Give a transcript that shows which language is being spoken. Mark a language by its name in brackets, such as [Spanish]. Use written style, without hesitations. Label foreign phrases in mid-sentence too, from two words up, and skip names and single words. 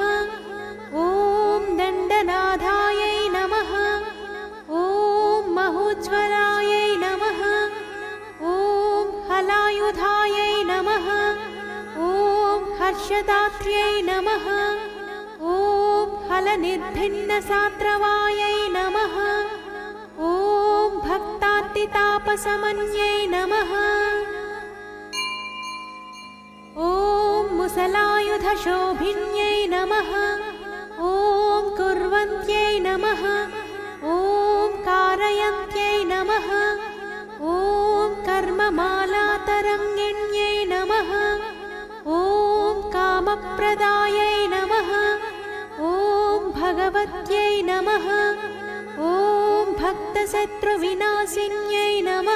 [Sanskrit] ఓం దండనాథాయై నమః ఓం మహోజ్వలాయై నమః ఓం హలాయుధాయై నమః ఓం హర్షదాత్ర్యై నమః ఓం హలనిర్భిన్నసాత్రవాయై నమః ఓం భక్తార్తితాపసమన్యై నమః ఓం ముసలాయుధశోభిన్యై నమః ఓం కుర్వంత్యై నమః ఓం कारयन्त्यै नमः ॐ कर्ममालातर कामतरङ्गिण्यै नमः। ॐ कामप्रदायै नमः। ॐ भगवत्यै नमः। ॐ भक्तशत्रुविनाशिन्यै नमः।